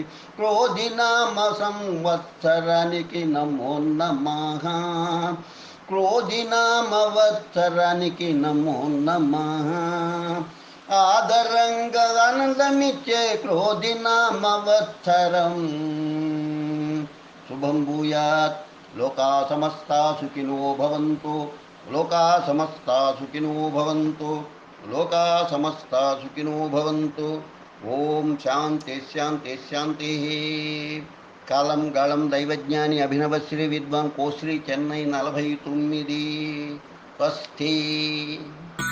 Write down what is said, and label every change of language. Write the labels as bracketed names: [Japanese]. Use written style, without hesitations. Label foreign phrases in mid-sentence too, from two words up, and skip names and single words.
[Telugu] క్రోధినామ సంవత్సరానికి [Sanskrit] నమో నమః, [Telugu] క్రోధినామ వత్సరానికి [Sanskrit] నమో నమః. [Telugu] ఆదరంగా ఆనందమిచ్చే క్రోధినామ వత్సరం. [Sanskrit] శుభం భూయాత్. లోకా సమస్తా సుఖినో భవంతు, లోకా సమస్తా సుఖినో భవంతు, లోకా సమస్తా సుఖినో భవంతు. ఓం శాంతి శాంతి శాంతి. [Telugu] కాలం గాళం దైవజ్ఞాని అభినవశ్రీ విద్వాన్ కోశ్రీ చెన్నై 49. [Sanskrit] స్వస్తి.